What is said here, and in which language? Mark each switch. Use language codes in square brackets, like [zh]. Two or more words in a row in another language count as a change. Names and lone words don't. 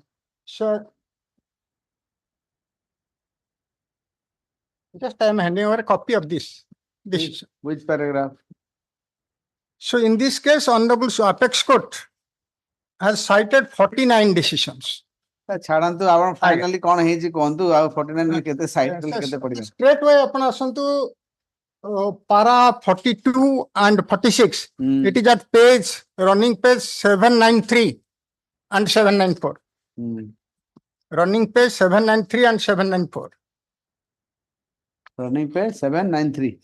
[en] So, just I am handing over a copy of this decision. Which paragraph? So in this case, Honorable Apex Court has cited 49 decisions. [or] ଛାଡ଼ନ୍ତୁ ଆପଣ finally କଣ ହେଇଛି କୁହନ୍ତୁ ଆଉ 49 ରେ କେତେ ସାଇଟ୍ କେତେ ପଡ଼ିବ? [en] Straight way [or] ଆପଣ ଆସନ୍ତୁ [en] para 42 and 46. It is at running page 793 and 794. Running page 793 and 794. Running page 793.